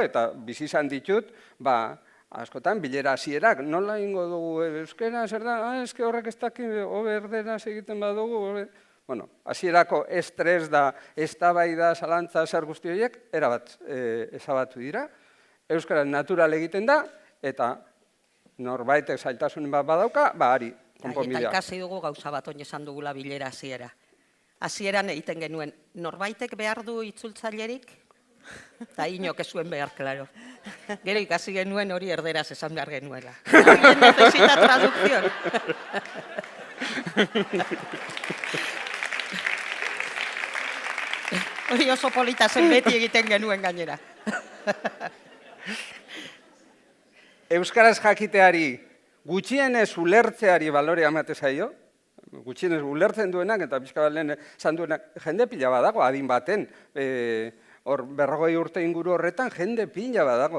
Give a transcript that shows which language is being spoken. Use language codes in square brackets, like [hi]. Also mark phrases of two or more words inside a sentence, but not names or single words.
[eu] eta bizi izan ditut, askotan, bilera hasierak, nola ingo dugu euskera, zer da, eske horrek ez daki, hobe erderaz egiten badugu, bueno, hasierako estres da, eztabaida, zalantza, zer guzti horiek, erabat ezabatu dira, euskara natural egiten da, eta norbaitek zailtasunen bat badauka, ari, konponbidea. Eta ikasi dugu gauza bat oin esan dugula bilera hasiera. Hasieran egiten genuen, norbaitek behar du itzultzailerik? Eta inok ez zuen behar, klaro. Gero ikasi genuen hori erderaz esan behar genuela. [es] Alguien necesita traducción. [eu] Hori oso polita zen beti egiten genuen gainera. Euskaraz jakiteari gutxienez ulertzeari balorea emate zaio, gutxienez ulertzen duenak eta pixka bat lehen esan duenak jende pila badago adin baten, hor 40 urte inguru horretan jende pila badago.